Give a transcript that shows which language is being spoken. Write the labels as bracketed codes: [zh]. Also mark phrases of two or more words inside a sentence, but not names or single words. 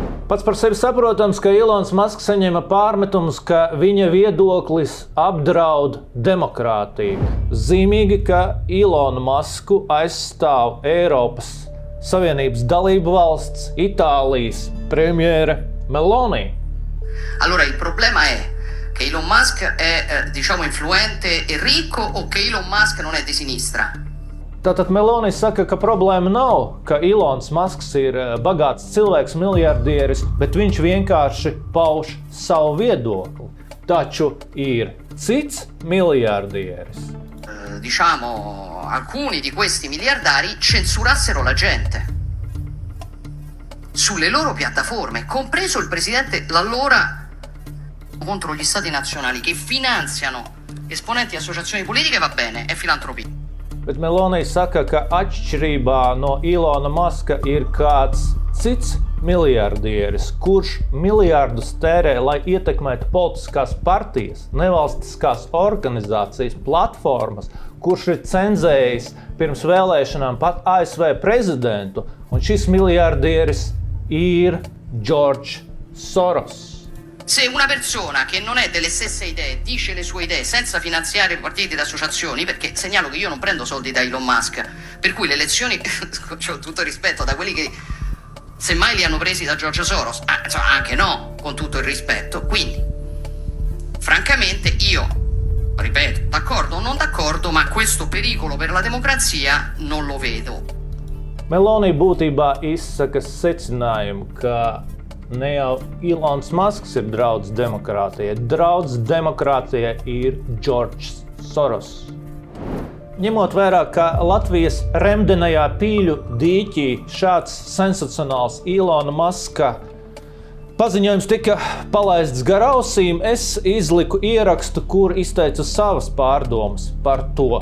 [lv] Pats par sevi saprotams, ka Ilons Masks saņēma pārmetumus, ka viņa viedoklis apdraud demokrātiju. Zīmīgi, ka Ilonu Masku aizstāv Eiropas Savienības dalību valsts, Itālijas premjere Meloni. [it] Allora il problema è che Elon Musk è, influente e ricco o che Elon Musk non è di sinistra? [lv] Tātad Meloni saka, ka problēma nav, ka Ilons Masks ir bagāts cilvēks, miljardieris, bet viņš vienkārši pauž savu viedokli. Taču ir cits miljardieris. [it] Alcuni di questi miliardari censurassero la gente sulle loro piattaforme, compreso il presidente, l'allora contro gli stati nazionali che finanziano esponenti di associazioni politiche, va bene, è filantropia. [lv] Bet Meloni saka, ka atšķirībā no Ilona Maska ir kāds cits miljardieris, kurš miljardus tērē, lai ietekmētu politiskās partijas, nevalstiskās organizācijas, platformas, kurš ir cenzējis pirms vēlēšanām pat ASV prezidentu, un šis miljardieris ir George Soros. [it] Se una persona che non è delle stesse idee dice le sue idee senza finanziare partiti ed associazioni, perché segnalo che io non prendo soldi da Elon Musk, per cui le elezioni, ho tutto rispetto da quelli che semmai li hanno presi da George Soros, anche no, con tutto il rispetto. Quindi, francamente, io, ripeto, d'accordo o non d'accordo, ma questo pericolo per la democrazia non lo vedo. [lv] Meloni būtībā izsaka secinājumu, ka ne jau Ilons Masks ir draudz demokrātijai. Draudz demokrātijai ir George Soros. Ņemot vērā, ka Latvijas remdenajā pīļu dīķī šāds sensacionāls Ilona Maska paziņojums tika palaists gar ausīm, es izliku ierakstu, kur izteicu savas pārdomas par to.